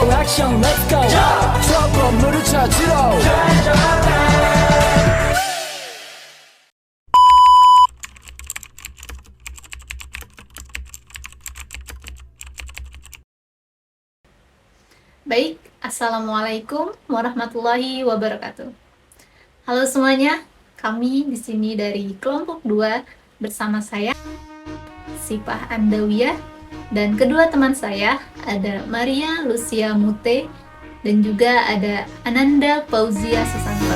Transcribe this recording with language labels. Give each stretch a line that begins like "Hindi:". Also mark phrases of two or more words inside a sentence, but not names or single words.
Korean: 액션
English: let's go
Korean: 저 건물을 찾으러
Arabic: Baik, السلام عليكم ورحمة الله وبركاته.
Indonesian: Halo semuanya, kami di sini dari kelompok 2 bersama saya, Sipah Andawiyah, dan kedua teman saya ada Maria Lucia Mute dan juga ada Ananda Fauzia Susanto.